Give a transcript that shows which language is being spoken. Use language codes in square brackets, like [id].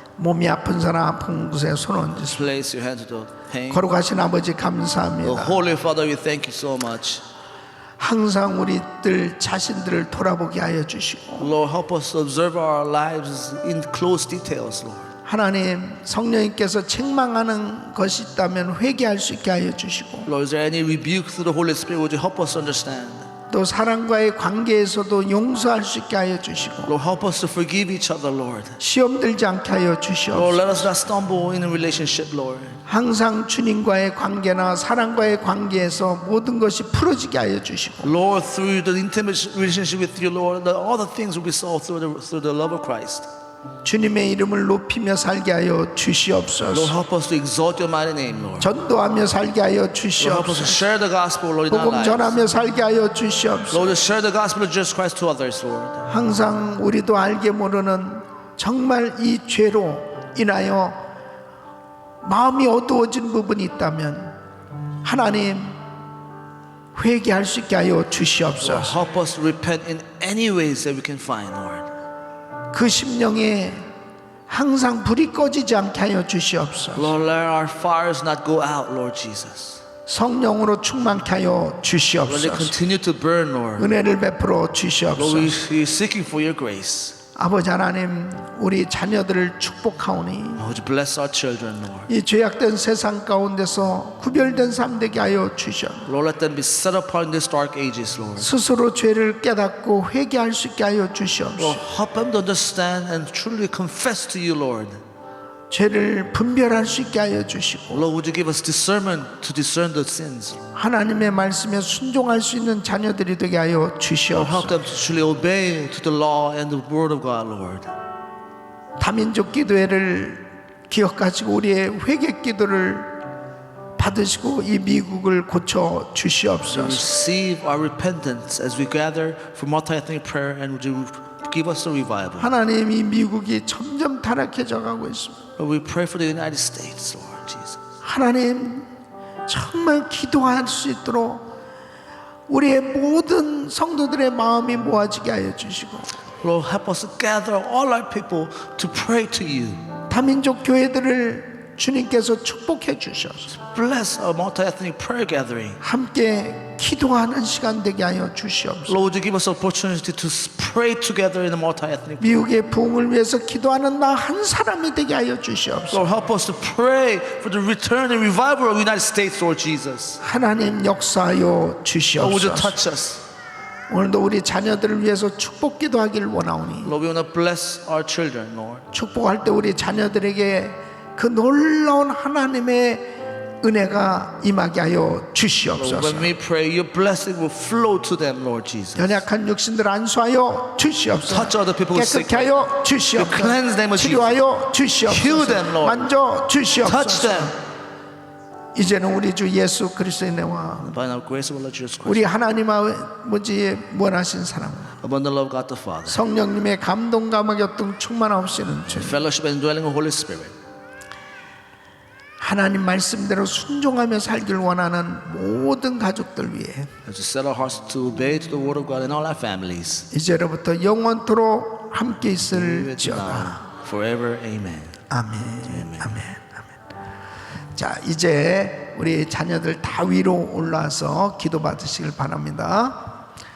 [ko] 몸이 아픈 사람 아픈 곳에 손 얹으시고 [en] Place your hands to the pain. [ko] 거룩하신 아버지 Oh, 감사합니다. [en] Holy Father, we thank you so much. [ko] 항상 우리들 자신들을 돌아보게 하여 주시고 [en] Lord, help us to observe our lives in close details, Lord. [ko] 하나님 성령님께서 책망하는 것이 있다면 회개할 수 있게 하여 주시고 [en] Lord, is there any rebuke through the Holy Spirit? Would you help us understand? [ko] 또 사랑과의 관계에서도 용서할 수 있게 하여 주시고 [en] Lord, help us to forgive each other, Lord. [ko] 시험 들지 않게 하여 [en] Lord, [ko] 주시옵소서. [en] let us not stumble in a relationship, Lord. [ko] 항상 주님과의 관계나 사랑과의 관계에서 모든 것이 풀어지게 하여 주시고 [en] Lord, through the intimate relationship with you, Lord, all the things will be solved through the love of Christ. [ko] 주님의 이름을 높이며 살게 하여 [en] Lord, [ko] 주시옵소서. [en] help us to exalt your mighty name, Lord. [ko] 전도하며 살게 하여 [en] Lord, help us to [ko] 주시옵소서. [en] share the gospel, Lord, in our [ko] 복음 [en] lives. [ko] 전하며 살게 하여 주시옵소서. [en] Lord, to share the gospel of Jesus Christ to others, Lord. [ko] 항상 우리도 알게 모르는 정말 이 죄로 인하여 마음이 어두워진 부분이 있다면 하나님 회개할 수 있게 하여 [en] Lord, [ko] 주시옵소서. [en] help us to repent in any ways that we can find, Lord. [ko] 그 심령에 항상 불이 꺼지지 않게 하여 주시옵소서. [en] Lord, let our fires not go out, Lord Jesus. [ko] 성령으로 충만케 하여 [en] Let it [ko] 주시옵소서. [en] continue to burn, Lord. [ko] 은혜를 베풀어 [en] Lord, [ko] 주시옵소서. [en] we are seeking for your grace. [ko] 아버지 하나님, 우리 자녀들을 축복하오니 [en] Would you bless our children, Lord? [ko] 이 죄악된 세상 가운데서 구별된 삶 되게 하여 주시옵소서. [en] Lord, let them be set apart in these dark ages, Lord. [ko] 스스로 죄를 깨닫고 회개할 수 있게 하여 주시옵소서. [en] Lord, help them to understand and truly confess to you, Lord. [ko] 죄를 분별할 수 있게 하여 주시고 [en] Lord, would you give us discernment to discern the sins? [ko] 하나님의 말씀에 순종할 수 있는 자녀들이 되게 하여 [en] Lord, help [ko] 주시옵소서. [en] them to truly obey to the law and the word of God, Lord. [ko] 다민족 기도회를 기억하시고 우리의 회개 기도를 받으시고 이 미국을 고쳐 주시옵소서. [en] Receive our repentance as we gather for multi-ethnic prayer, and would you give us a revival? [ko] 하나님, 이 미국이 점점 타락해져 가고 있습니다. [en] Lord, we pray for the United States, Lord Jesus. [ko] 하나님, 정말 기도할 수 있도록 우리의 모든 성도들의 마음이 모아지게 하여 주시고 [en] Lord, help us to gather all our people to pray to you. [ko] 다민족 교회들을 주님께서 축복해 주셔서 [en] Bless our multi-ethnic prayer gathering. [ko] 함께 기도하는 시간 되게 하여 주시옵소서. [en] Lord, would you give us opportunity to pray together in a multi-ethnic? [ko] 미국의 부흥을 위해서 기도하는 나 한 사람이 되게 하여 주시옵소서. [en] Lord, help us to pray for the return and revival of the United States, Lord Jesus. [ko] 하나님 역사하여 [en] Lord, would you [ko] 주시옵소서. [en] touch us? [ko] 오늘도 우리 자녀들을 위해서 축복 기도하기를 원하오니 [en] Lord, we want to bless our children, Lord. [ko] 축복할 때 우리 자녀들에게 그 놀라운 하나님의 은혜가 임하게 하여 [en] Lord, [ko] 주시옵소서. [en] when we pray, your blessing will flow to them, Lord Jesus. [ko] 연약한 육신들 안수하여 주시옵소서. [en] Touch other people's sick. [ko] 깨끗게 하여 주시옵소서. [en] Cleanse them of [ko] 치료하여 [en] Heal [ko] 주시옵소서. [en] them, Lord. [ko] 만져 [en] Touch [ko] 주시옵소서. [en] them. [ko] 이제는 우리 주 예수 그리스도의 은혜와 [en] By our grace of our Lord Jesus Christ, [ko] 우리 하나님 아버지의 원하신 사랑, [en] abundant love of God the Father, [ko] 성령님의 감동 감화 교통 충만하옵시는 주, [en] fellowship and dwelling of Holy Spirit, [ko] 하나님 말씀대로 순종하며 살기를 원하는 모든 가족들 위해 [en] and to set our hearts to obey to the word of God in all our families. [ko] 이제로부터 영원토록 함께 [en] With [ko] 있을지어다. [en] now, forever, amen. [ko] 아멘. 아멘. 아멘. 자, 이제 우리 자녀들 다 위로 올라와서 기도 받으시길 바랍니다.